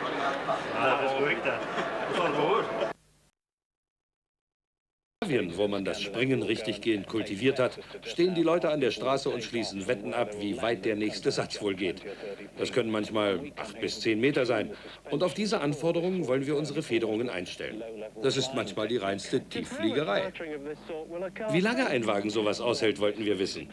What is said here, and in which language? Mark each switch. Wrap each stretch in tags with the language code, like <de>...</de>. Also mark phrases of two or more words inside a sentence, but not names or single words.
<da>Nej, det er sgu ikke da. Du står på hovedet.</da> <de>Wo man das Springen richtig gehend kultiviert hat, stehen die Leute an der Straße und schließen Wetten ab, wie weit der nächste Satz wohl geht. Das können manchmal 8 bis 10 Meter sein. Und auf diese Anforderungen wollen wir unsere Federungen einstellen. Das ist manchmal die reinste Tieffliegerei. Wie lange ein Wagen sowas aushält, wollten wir wissen.</de>